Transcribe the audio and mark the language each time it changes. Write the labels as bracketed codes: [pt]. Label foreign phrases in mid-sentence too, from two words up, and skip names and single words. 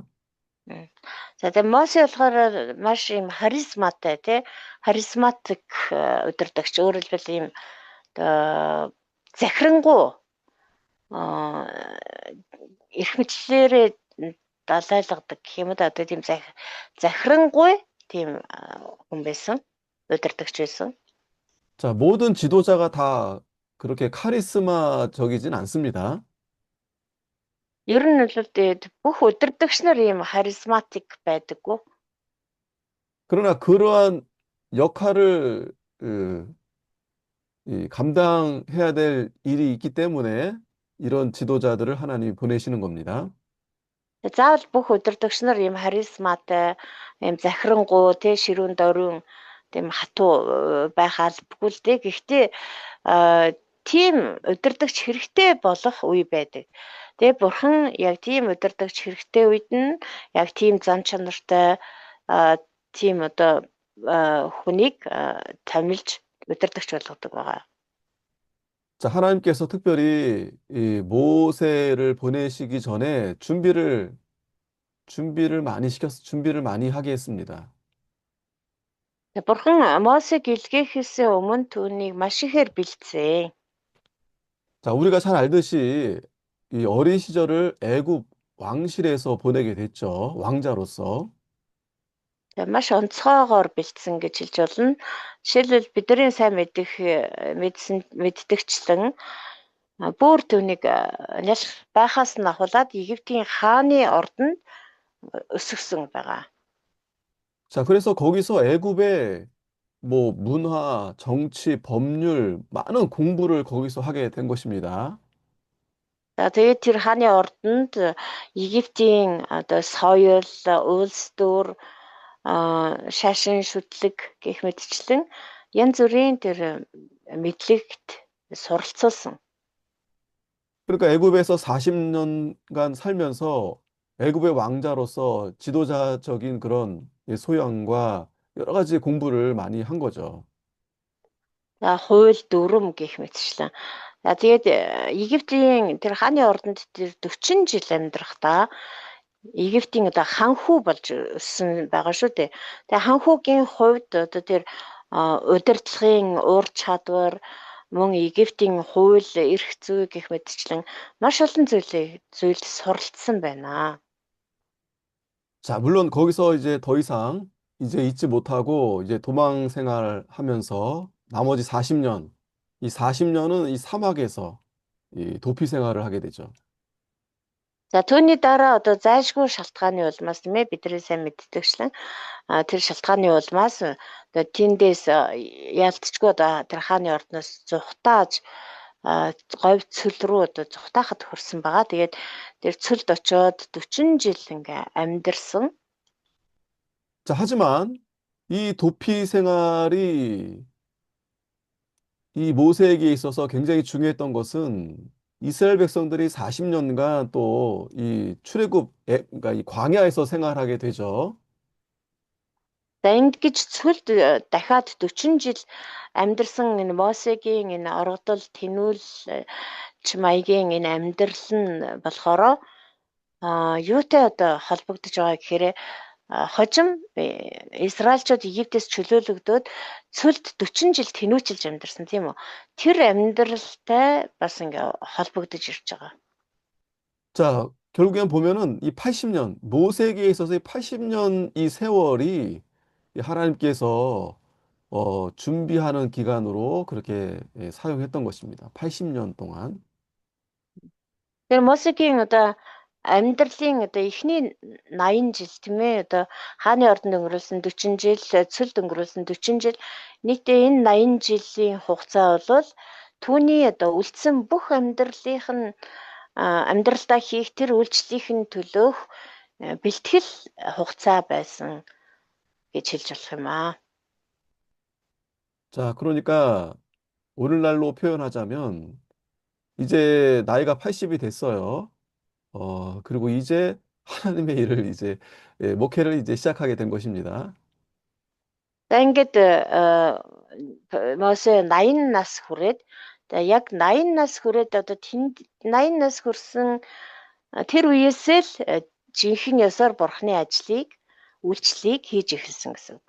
[mn] За тэгээд Мосе болохоор маш юм харизматай тий харизматик удирдагч өөрөөр хэлбэл ийм захирангуй эрх мэдлэлээрээ далайлгадаг гэх юм уу одоо тийм захирангуй тийм хүн байсан удирдагч байсан. [ko] 자, 모든 지도자가 다 그렇게 카리스마적이진 않습니다. [mn] Ер нь бол бүх удирдагч нар ийм харизматик байдаггүй. [ko] 그러나 그러한 역할을 감당해야 될 일이 있기 때문에 이런 지도자들을 하나님이 보내시는 겁니다. [mn] Заавал бүх удирдагч нар ийм харизматай, ийм захирангуй, тий ширүүн дөрвөн тийм хатуу байх албагүй л дээ. Гэхдээ тийм удирдагч хэрэгтэй болох үе байдаг. Тэгээ бурхан яг тийм удирдагч хэрэгтэй үед нь яг тийм зан чанартай тийм одоо хүнийг томилж удирдагч болгодог байгаа. [ko] 자, 하나님께서 특별히 이 모세를 보내시기 전에 준비를 많이 하게 했습니다. [mn] Бурхан Мосег илгээхээс өмнө түүнийг маш ихээр бэлдсэн. [ko] 자, 우리가 잘 알듯이 이 어린 시절을 애굽 왕실에서 보내게 됐죠. 왕자로서. [mn] Маш онцгойгоор бэлдсэн гэж хэлж болно. Жишээлбэл бидний сайн мэддэгчлэн бүр түүнийг нялх байхаас нь ахуулаад Египтийн хааны ордонд өсгсөн байгаа. [ko] 자, 그래서 거기서 애굽의 뭐 문화, 정치, 법률 많은 공부를 거기서 하게 된 것입니다. [mn] За тэгээд тэр хааны ордонд Египтийн одоо соёл, улс төр, шашин шүтлэг гэх мэтчлэн янз бүрийн тэр мэдлэгт суралцуулсан. [ko] 그러니까 애굽에서 40년간 살면서 애굽의 왕자로서 지도자적인 그런 소양과 여러 가지 공부를 많이 한 거죠. [mn] За хууль дүрм гэх мэтчлэн. За тэгээд Египтийн тэр хааны ордонд тэр 40 жил амьдрахдаа Египтийн одоо ханхүү болж өссөн байгаа шүү дээ. Тэгээ ханхүүгийн хувьд одоо тэр удирдлагын ур чадвар мөн Египтийн хууль, эрх зүй гэх мэтчлэн маш олон зүйлд суралцсан байна. [ko] 자, 물론 거기서 이제 더 이상 이제 잊지 못하고 이제 도망 생활하면서 나머지 40년, 이 40년은 이 사막에서 이 도피 생활을 하게 되죠. [mn] За түүний дараа одоо зайлшгүй шалтгааны улмаас тийм ээ бидний сайн мэддэгчлэн тэр шалтгааны улмаас одоо тэндээс ялцчгүй одоо тэр хааны ордноос зүхтааж говь цөл рүү одоо зүхтаахад хүрсэн байгаа. Тэгээд тэр цөлд очиод 40 жил ингээ амьдэрсэн. [ko] 자, 하지만 이 도피 생활이 이 모세에게 있어서 굉장히 중요했던 것은 이스라엘 백성들이 40년간 또 이 그러니까 이 광야에서 생활하게 되죠. [mn] За ингэж цөлд дахиад 40 жил амьдэрсэн энэ Мосегийн энэ оргодол тэнүүл маягийн энэ амьдрал нь болохоор юутай одоо холбогдож байгаа гэхээр хожим Израильчууд Египтээс чөлөөлөгдөөд цөлд 40 жил тэнүүчилж амьдэрсэн тийм үү. Тэр амьдралтай бас ингээ холбогдож ирж байгаа. [ko] 자, 결국엔 보면은 이 80년, 모세에게 있어서 이 80년 이 세월이 이 하나님께서 준비하는 기간으로 그렇게 예, 사용했던 것입니다. 80년 동안. [mn] Тэр Мосегийн одоо амьдралын одоо эхний 80 жил тийм ээ одоо хааны ордонд өнгөрүүлсэн 40 жил, цөлд өнгөрүүлсэн 40 жил нийтдээ энэ 80 жилийн хугацаа бол түүний одоо үлдсэн бүх амьдралынх нь амьдралдаа хийх тэр үйлчлэлийн төлөөх бэлтгэл хугацаа байсан гэж хэлж болох юм аа. [ko] 자, 그러니까 오늘날로 표현하자면 이제 나이가 80이 됐어요. 그리고 이제 하나님의 일을 이제 예, 목회를 이제 시작하게 된 것입니다. [mn] За ингээд Мосе 80 нас хүрээд яг 80 нас хүрээд одоо тэнд 80 нас хүрсэн тэр үеэсээ л жинхэнэ ёсоор бурхны ажлыг үйлчлэлийг хийж эхэлсэн гэсэн үг.